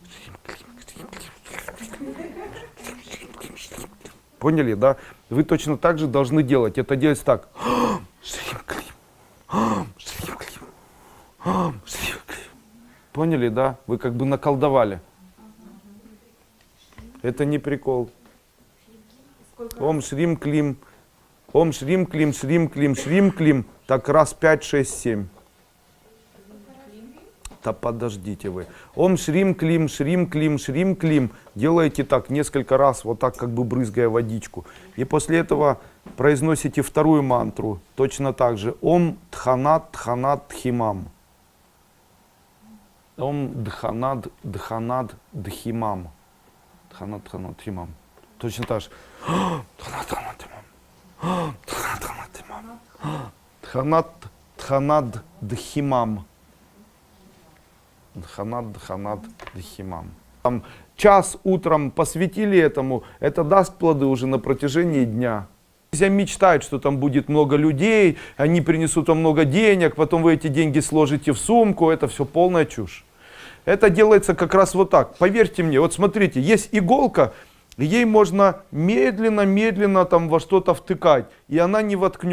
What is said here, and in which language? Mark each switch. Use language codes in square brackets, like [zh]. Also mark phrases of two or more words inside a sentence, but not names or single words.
[ru] Поняли, да? Вы точно так же должны делать. Это делать так. Поняли, да? Вы как бы наколдовали. Это не прикол. [sa] ॐ श्रीं क्लीं. ॐ श्रीं क्लीं, श्रीं क्लीं, श्रीं क्लीं. [ru] Так раз 5, 6, 7. Да подождите вы. [sa] ॐ श्रीं क्लीं, श्रीं क्लीं, श्रीं क्लीं. [ru] Делаете так несколько раз, вот так как бы брызгая водичку. И после этого произносите вторую мантру. Точно так же. [sa] ॐ धनत धनत धिमम। ॐ धनत धनत धिमम. थनत, थनत, हिमम. Точно так же. थनत, थनत, हिमम. थनत, थनत, हिमम। थनत, थनत, धिमम. धनत, धनत, धिमम. [ru] Там час утром посвятили этому, это даст плоды уже на протяжении дня. Все мечтают, что там будет много людей, они принесут вам много денег, потом вы эти деньги сложите в сумку, это все полная чушь. Это делается как раз вот так. Поверьте мне, вот смотрите, есть иголка, ей можно медленно там во что-то втыкать, и она не воткнется.